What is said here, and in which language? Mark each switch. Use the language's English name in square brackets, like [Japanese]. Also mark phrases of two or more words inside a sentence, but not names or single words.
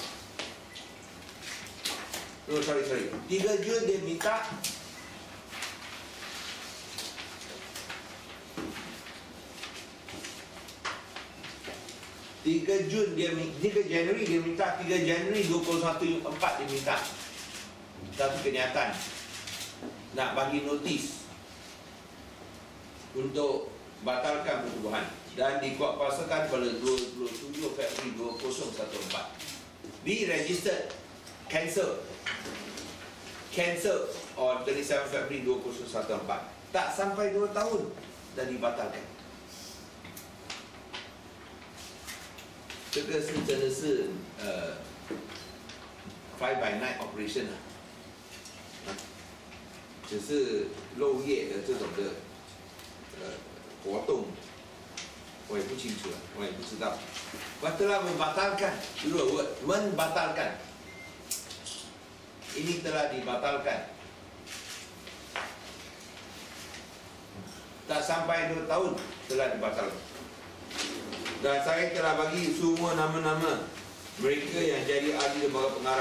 [Malay] Oh, sorry 3 Jun dia minta Januari dia minta 3 Januari 2014 dia minta satu kenyataan nak bagi notis untuk batalkan pertubuhan dan dikuatkuasakan pada 27 Februari 2014. [English] Di-registered, cancel on 27 Februari 2014. [Malay] Tak sampai 2 tahun dah dibatalkan. [Chinese] 这个是真的是 [English] fly by night operation [Chinese] 只是漏夜的这种的活动，我也不清楚了，我也不知道。 [Malay] Telah membatalkan, membatalkan. Ini telah dibatalkan. Tak sampai 2 tahun telah dibatalkan. Dan saya telah bagi semua nama-nama mereka yang jadi ahli lembaga pengarah.